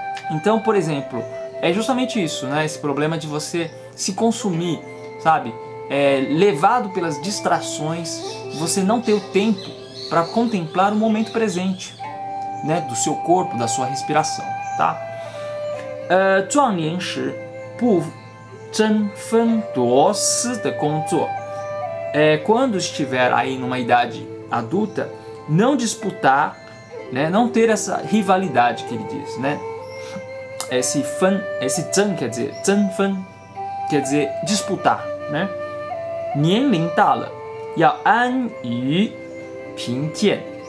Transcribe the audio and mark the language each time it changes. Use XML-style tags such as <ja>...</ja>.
<pt>Então, por exemplo, é justamente isso, né? Esse problema de você se consumir, sabe? Levado pelas distrações, você não ter o tempo para contemplar o momento presente, né? Do seu corpo, da sua respiração, tá?</pt> <zh>壮年时不争分夺私的工作.</zh> <pt>Quando estiver aí numa idade adulta, não disputar, né? Não ter essa rivalidade que ele diz, né? Esse zhen quer dizer, 争分 quer dizer disputar, né?</pt> <zh>年龄大了要安于贫贱.</zh>